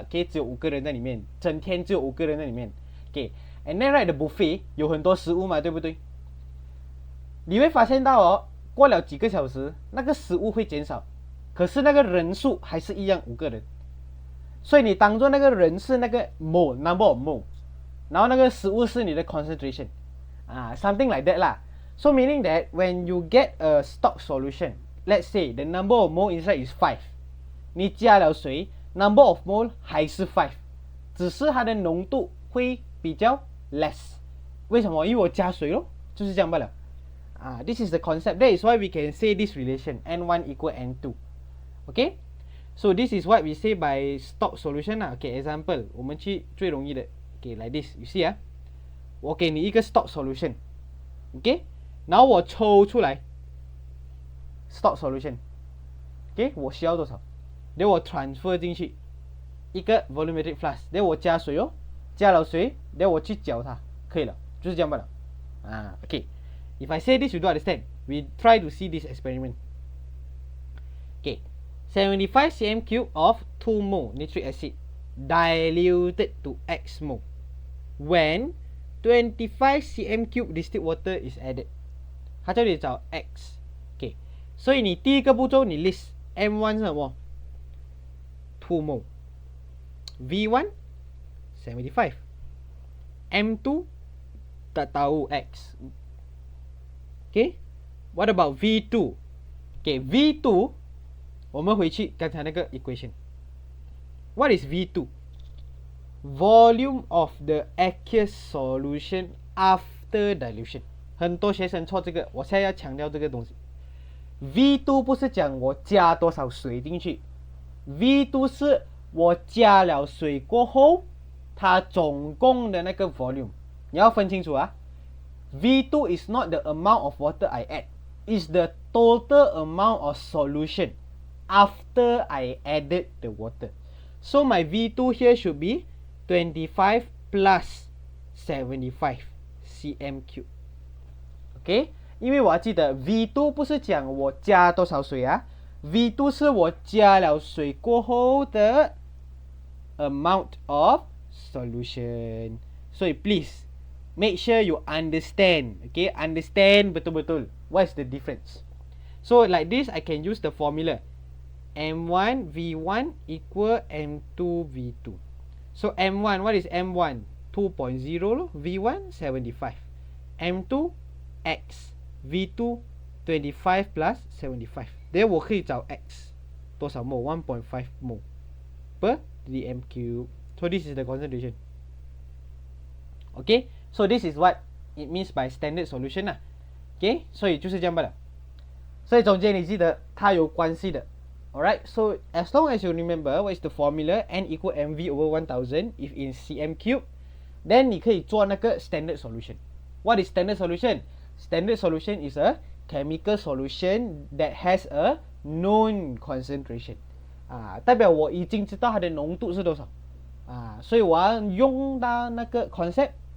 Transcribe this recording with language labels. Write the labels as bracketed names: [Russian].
[Chinese] OK， 只有5个人在里面，整天只有5个人在里面。 OK。 [English] And then right the buffet [Chinese] 有很多食物嘛，对不对？你会发现到过了几个小时，那个食物会减少，可是那个人数还是一样5个人。所以你当做那个人是那个 mole number of mole， 然后那个食物是你的 concentration， [English] something like that [Chinese] 啦。 [English] So meaning that when you get a stock solution, let's say the number of mole inside is 5， [Chinese] 你加了水 number of mole 还是5， 只是它的浓度会比较 [English] less。 [Chinese] 为什么？因为我加水咯，就是这样罢了。 [English] This is the concept. That is why we can say this relation N1 equal N2. Okay? So this is what we say by stock solution lah. Okay, example, [Chinese] 我们去最容易的 [English] Okay, like this. [Chinese] You see 我给你一个 stock solution. [English] Okay? [Chinese] 然后我抽出来 stock solution. Okay? 我需要多少 then 我 transfer 进去一个 volumetric flask. then 我加水加了水 then 我去搅它，可以了，就是这样罢了。 [English] Okay. If I say this, you don't understand. We try to see this experiment. Okay. 75 cm cube of 2 mole nitric acid diluted to X mole when 25 cm cube distilled water is added. [Chinese] 它叫你找 X. Okay. 所以你第一个步骤你 list M1 是什么 2 mole V1 75 M2 [Malay] tak tahu [Chinese] X. [English] Okay, what about V2? [Chinese] Okay, V2 我们回去刚才那个 equation. [English] What is V2? Volume of the aqueous solution after dilution. [Chinese] 很多学生错这个，我现在要强调这个东西。V2 不是讲我加多少水进去， V2 是我加了水过后它总共的那个 volume， 你要分清楚啊。 [English] V2 is not the amount of water I add, it's the total amount of solution after I added the water. So my V2 here should be 25 plus 75 cm cube. Okay? [Chinese] 因为我要记得 V2 不是讲我加多少水啊， V2 是我加了水过后的 amount of solution. [English] 所以 please make sure you understand. Okay, understand [Malay] betul-betul [English] what's the difference. So like this I can use the formula M1 V1 equal M2 V2. So M1, what is M1? 2.0 V1 75 M2 X V2 25 plus 75. [Chinese] Then 我可以找 X 多少 mole 1.5 mole per dm cube. [English] So this is the concentration. Okay, so this is what it means by standard solution 啦。 [Chinese] Okay， 所以就是这样罢了。所以总结你记得它有关系的。 [English] Alright, so as long as you remember what is the formula N equal mv over 1000 if in cm cube, then [Chinese] 你可以做那个 [English] standard solution. What is standard solution? Standard solution is a chemical solution that has a known concentration. [Chinese] 代表我已经知道它的浓度是多少。所以我要用到那个 concept.